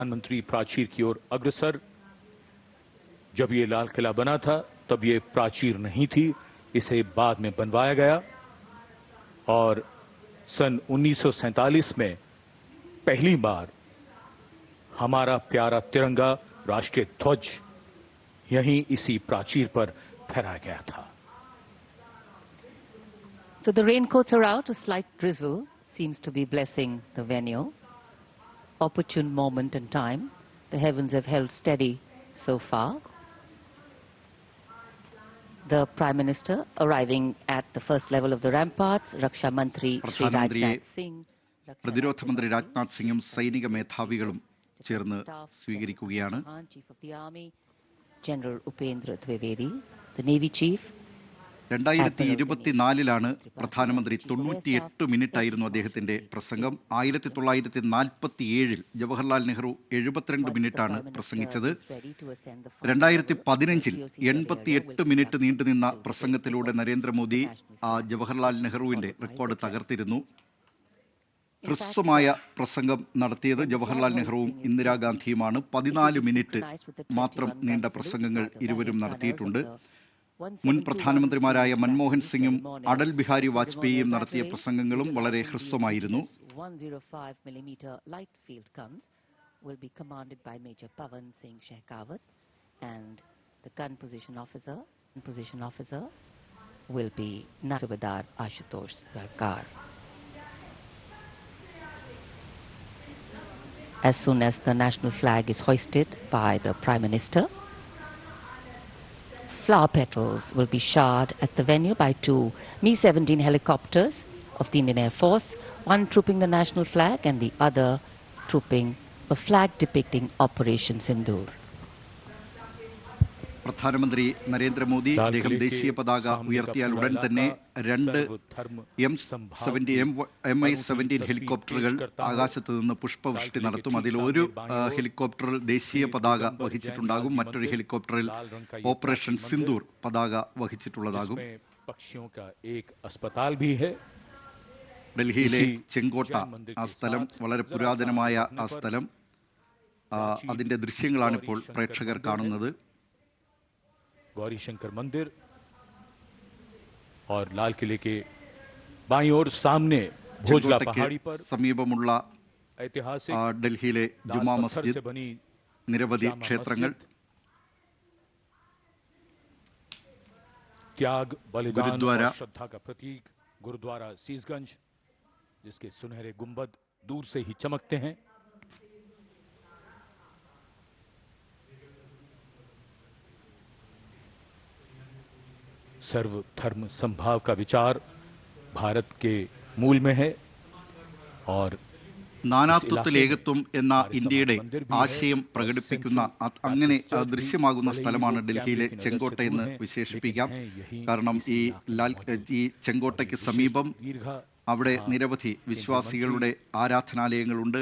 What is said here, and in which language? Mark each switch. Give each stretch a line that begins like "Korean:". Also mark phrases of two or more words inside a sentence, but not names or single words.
Hindi: प्रधानमंत्री प्राचीर की ओर अग्रसर। जब ये लाल किला बना था तब ये प्राचीर नहीं थी, इसे बाद में बनवाया गया और सन 1947 में पहली बार हमारा प्यारा तिरंगा राष्ट्रीय ध्वज यहीं इसी प्राचीर पर फहराया गया था।
English: So the raincoats are out. A slight drizzle seems to be blessing the venue. Opportune moment in time. The heavens have held steady so far. The Prime Minister arriving at the first level of the ramparts.
Hindi: रक्षा मंत्री श्री
English: Rajnath Singh.
Malayalam: പ്രതിരോധ മന്ത്രി രാജ്നാഥ് സിംഗും സൈനിക മേധാവികളും ചേർന്ന് സ്വീകരിക്കുകയാണ്.
English: Chief of the Army, General Upendra Dwivedi, the Navy Chief.
Malayalam: 2024 പ്രധാനമന്ത്രി 98 മിനിറ്റ് ആയിരുന്നു അദ്ദേഹത്തിന്റെ പ്രസംഗം. 1947 ജവഹർലാൽ നെഹ്റു 72 മിനിറ്റാണ് പ്രസംഗിച്ചത്. 2015 88 മിനിറ്റ് നീണ്ടുനിന്ന പ്രസംഗത്തിലൂടെ നരേന്ദ്രമോദി ജവഹർലാൽ നെഹ്റുവിന്റെ റെക്കോർഡ് തകർത്തിരുന്നു. ഹ്രസ്വമായ പ്രസംഗം നടത്തിയത് ജവഹർലാൽ നെഹ്റുവും ഇന്ദിരാഗാന്ധിയുമാണ്. 14 മിനിറ്റ് മാത്രം നീണ്ട പ്രസംഗങ്ങൾ ഇരുവരും നടത്തിയിട്ടുണ്ട്. മുൻ പ്രധാനമന്ത്രിമാരായ മൻമോഹൻ സിംഗും അടൽ ബിഹാരി വാജ്പേയിയും നടത്തിയ പ്രസംഗങ്ങളും വളരെ ഹ്രസ്വമായിരുന്നു.
English: 105 millimeter light field guns will be commanded by Major Pawan Singh Shekhawat, and the gun position officer will be Subedar Ashutosh Sarkar. As soon as the national flag is hoisted by the Prime Minister, flower petals will be showered at the venue by 2 Mi-17 helicopters of the Indian Air Force, one trooping the national flag and the other trooping a flag depicting Operation Sindoor.
Malayalam: പ്രധാനമന്ത്രി നരേന്ദ്രമോദി അദ്ദേഹം ദേശീയ പതാക ഉയർത്തിയാൽ ഉടൻ തന്നെ 2 Mi-17 ഹെലികോപ്റ്ററുകൾ ആകാശത്ത് നിന്ന് പുഷ്പവൃഷ്ടി നടത്തും. അതിൽ ഒരു ഹെലികോപ്റ്ററിൽ ദേശീയ പതാക വഹിച്ചിട്ടുണ്ടാകും, മറ്റൊരു ഹെലികോപ്റ്ററിൽ ഓപ്പറേഷൻ സിന്ദൂർ പതാക വഹിച്ചിട്ടുള്ളതാകും. ഡൽഹിയിലെ ചെങ്കോട്ട, ആ സ്ഥലം വളരെ പുരാതനമായ ആ സ്ഥലം, അതിൻ്റെ ദൃശ്യങ്ങളാണിപ്പോൾ പ്രേക്ഷകർ കാണുന്നത്.
Hindi: गौरी शंकर मंदिर और लाल किले के बाईं ओर सामने भोजला पहाड़ी पर
Malayalam: സമീപമുള്ള
Hindi: ऐतिहासिक
Malayalam: ഡൽഹിയിലെ ജുമാ മസ്ജിദ്, നിരവധി ക്ഷേത്രങ്ങൾ,
Hindi: त्याग बलिदान गुरुद्वारा, और श्रद्धा का प्रतीक गुरुद्वारा सीसगंज, जिसके सुनहरे गुंबद दूर से ही चमकते हैं. सर्व धर्म संभाव का विचार भारत के मूल में है और
Malayalam: നാനാത്വത്തിൽ ഏകത്വം എന്ന ഇന്ത്യയുടെ ആശയം പ്രകടിപ്പിക്കുന്ന അങ്ങനെ ദൃശ്യമാകുന്ന സ്ഥലമാണ് ഡൽഹിയിലെ ചെങ്കോട്ട എന്ന് വിശേഷിപ്പിക്കാം. കാരണം ഈ ചെങ്കോട്ടയ്ക്ക് സമീപം അവിടെ നിരവധി വിശ്വാസികളുടെ ആരാധനാലയങ്ങളുണ്ട്.